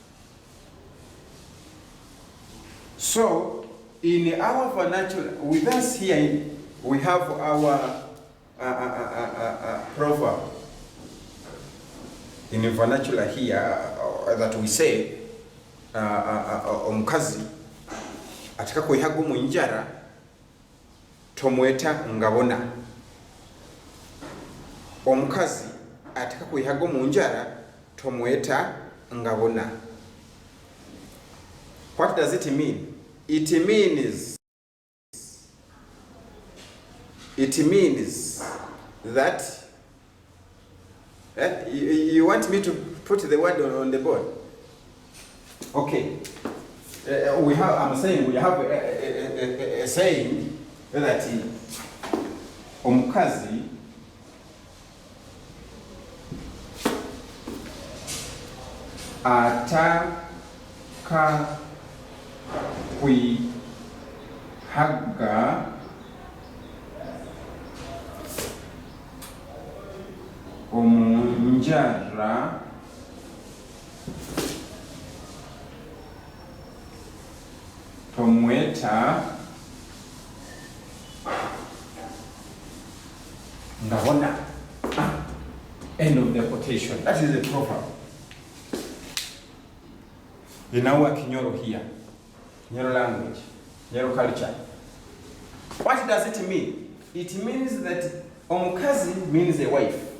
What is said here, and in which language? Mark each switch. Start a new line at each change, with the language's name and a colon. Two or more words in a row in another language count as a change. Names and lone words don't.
English: So, in our vernacular, with us here, we have our proverb. In the vernacular here, that we say,
Nyoro: omukazi ataka kwihaga omunjara tomweta ngabona. Omukazi ataka kwihaga omunjara tomweta ngabona.
English: What does it mean? It means that you want me to put the word on the board? Okay. I'm saying we have a saying that
Nyoro: omukazi ataka kwihaga omunjara tomweta ngabona.
English: End of the quotation. That is the proverb. In our Kinyoro here, Kinyoro language, Kinyoro culture. What does it mean? It means that omukazi means a wife.